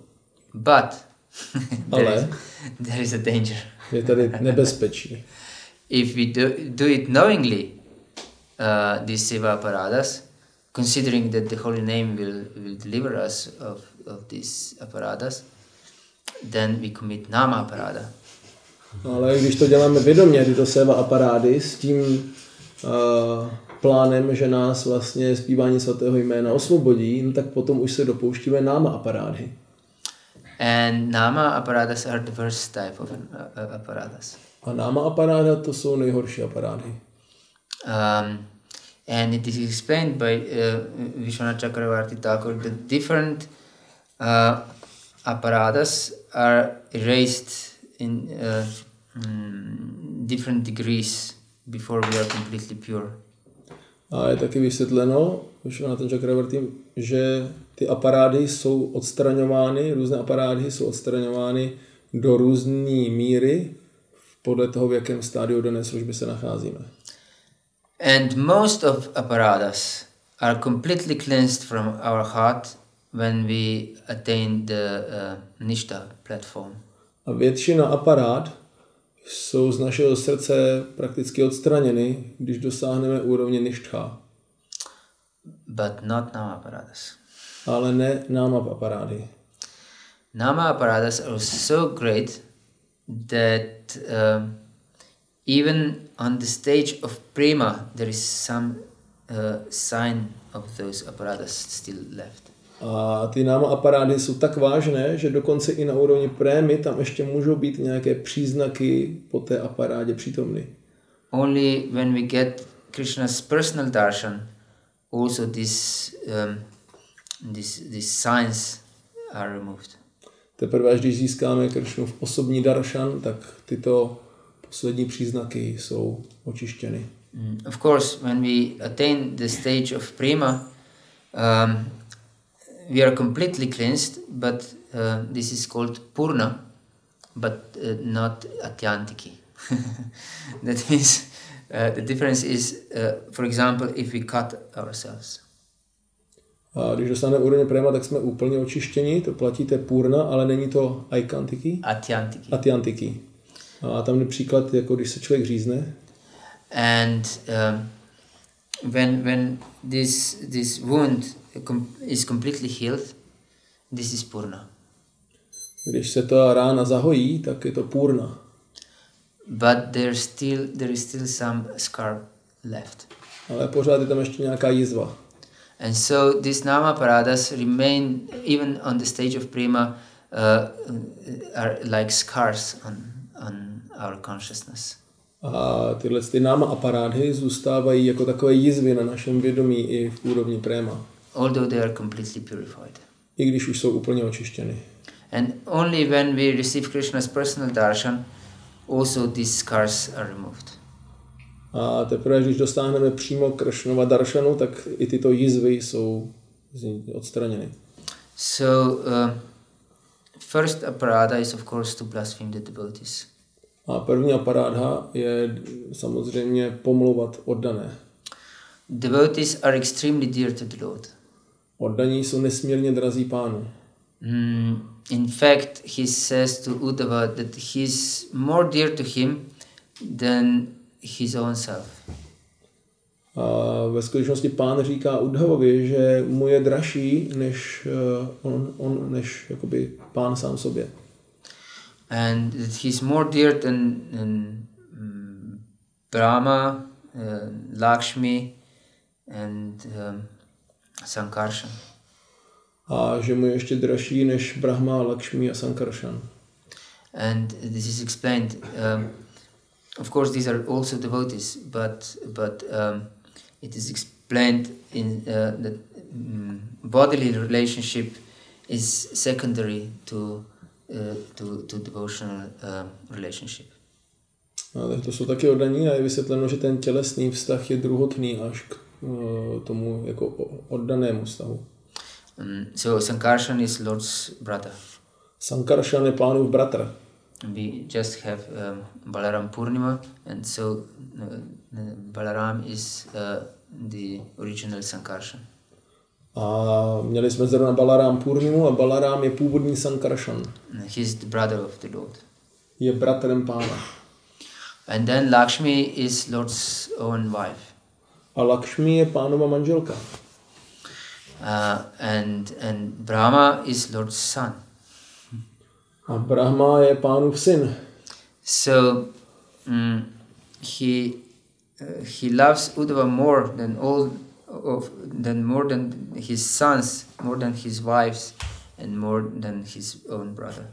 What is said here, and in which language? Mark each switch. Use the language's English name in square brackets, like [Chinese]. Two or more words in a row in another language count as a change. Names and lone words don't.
[English] But [Czech] Ale [English] there is a danger. [Czech] Je tady nebezpečí. [English] If we do it knowingly, these seva aparadas, considering that the holy name will deliver us of these aparadas, then we commit nama aparada. [Czech] Ale když to děláme vědomě, tyto seva aparády, s tím plánem, že nás vlastně zpívání svatého jména osvobodí, no tak potom už se dopouštíme náma aparády. [English] And nama aparadas are the worst type of aparadas. [Czech] A náma aparáda to jsou nejhorší aparády. [English] And it is explained by Vishwanath Chakravarti Thakur that different aparadas are erased in different degrees before we are completely pure. [Czech] A je taky vysvětleno, Vishwanath Chakravarti, že ty aparády jsou odstraňovány, různé aparády jsou odstraňovány do různé míry podle toho, v jakém stádiu dané služby se nacházíme. [English] And most of aparadas are completely cleansed from our heart when we attain the nishtha platform. [Czech] A většina aparát jsou z našeho srdce prakticky odstraněny, když dosáhneme úrovně nishtha. [English] but not nama aparadas. [Czech] Ale ne náma aparády. [English] Nama aparadas are so great that even on the stage of prema there is some sign of those aparadas still left. [Czech] A ty náma aparády jsou tak vážné, že dokonce i na úrovni prémy tam ještě můžou být nějaké příznaky po té aparádě přítomny. [English] Only when we get Krishna's personal darshan, also these signs are removed. [Czech] Teprve až když získáme Krishnův osobní darshan, tak tyto poslední příznaky jsou očištěny. [English] Of course, when we attain the stage of prema, we are completely cleansed, but this is called purna, but not atyantiki. That means the difference is, for example, if we cut ourselves. [Czech] A když dostaneme úroveň prema, tak jsme úplně očištěni, to platí té purna, ale není to aikantiki. Atyantiki. A tam je příklad, jako když se člověk řízne. [English] And when this wound is completely healed, this is purna. [Czech] Když se ta rána zahojí, tak je to purna. [English] But there is still some scar left. [Czech] Ale pořád je tam ještě nějaká jizva. [English] And so these nama paradas remain even on the stage of prema, are like scars on our consciousness. [Czech] A tyhle ty náma aparády zůstávají jako takové jizvy na našem vědomí i v úrovni préma. [English] Although they are completely purified. [Czech] I když už jsou úplně očištěny. [English] And only when we receive Krishna's personal darshan, also these scars are removed. [Czech] A teprve, když dostáhneme přímo Krishnova darshanu, tak i tyto jizvy jsou odstraněny. [English] So, first aparada is of course to blaspheme the devotees. [Czech] A první aparádha je samozřejmě pomlouvat oddané. [English] Devotees are extremely dear to the Lord. [Czech] Oddaní jsou nesmírně drazí Pánu. [English] In fact, he says to Uddhava that he is more dear to him than his own self. [Czech] A ve skutečnosti Pán říká Uddhavovi, že mu je dražší než on než jakoby Pán sám sobě. [English] And that he's more dear than Brahma, Lakshmi and Sankarshan. [Czech] A že mu je ještě dražší než Brahma, Lakshmi a Sankarshan. [English] And this is explained. Of course, these are also devotees, but it is explained in that bodily relationship is secondary to devotional relationship. [Czech] A to jsou taky oddaní a je vysvětleno, že ten tělesný vztah je druhotný až k tomu jako oddanému vztahu. [English] So Sankarshan is Lord's brother. [Czech] Sankarshan je Pánův bratr. [English] We just have Balaram Purnima, and so Balaram is the original Sankarshan. [Czech] A měli jsme zrovna Balaram Purnimu a Balaram je původní Sankarshan. [English] He is the brother of the Lord. [Czech] Je bratrem Pána. [English] And then Lakshmi is Lord's own wife. [Czech] A Lakshmi je Pánova manželka. [English] And Brahma is Lord's son. [Czech] A Brahma je Pánův syn. [English] So he loves Uddhava more than his sons, more than his wives, and more than his own brother.